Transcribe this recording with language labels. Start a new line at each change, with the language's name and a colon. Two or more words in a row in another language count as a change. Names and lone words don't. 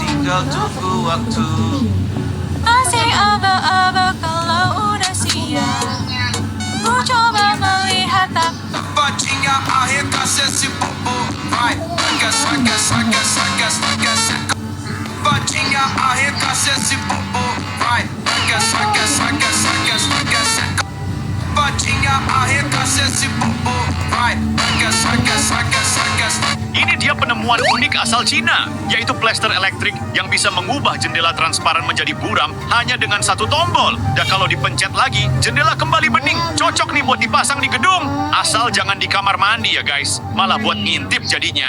Indonesian: tinggal tunggu waktu. Masih aba-aba kalau udah siap. Ku coba melihat tak.
Portuguese: Bacinha arregaça esse bobo, vai. Arregaça. Bacinha arregaça esse bobo, vai. Arregaça. Bacinha arregaça esse bobo, vai. Arregaça.
Indonesian: Ini dia penemuan unik asal Cina, yaitu plester elektrik yang bisa mengubah jendela transparan menjadi buram hanya dengan satu tombol. Dan kalau dipencet lagi, jendela kembali bening. Cocok nih buat dipasang di gedung. Asal jangan di kamar mandi ya guys, malah buat ngintip jadinya.